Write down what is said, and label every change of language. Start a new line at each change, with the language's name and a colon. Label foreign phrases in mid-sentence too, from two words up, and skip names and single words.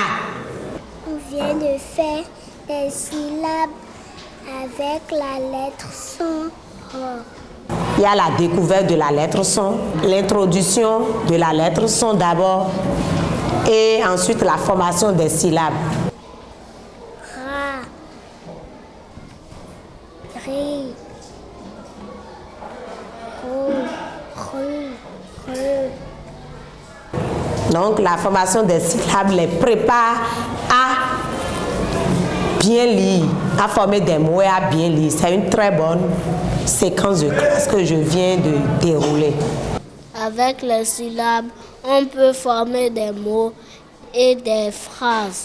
French: On vient de faire des syllabes avec la lettre son Ro. Il y a la découverte de la lettre son, l'introduction de la lettre son d'abord, et ensuite la formation des syllabes. Ra. Ri. Ro. Ru. Re. Donc la formation des syllabes les prépare à bien lire, à former des mots et à bien lire. C'est une très bonne séquence de classe que je viens de dérouler. Avec les syllabes, on peut former des mots et des phrases.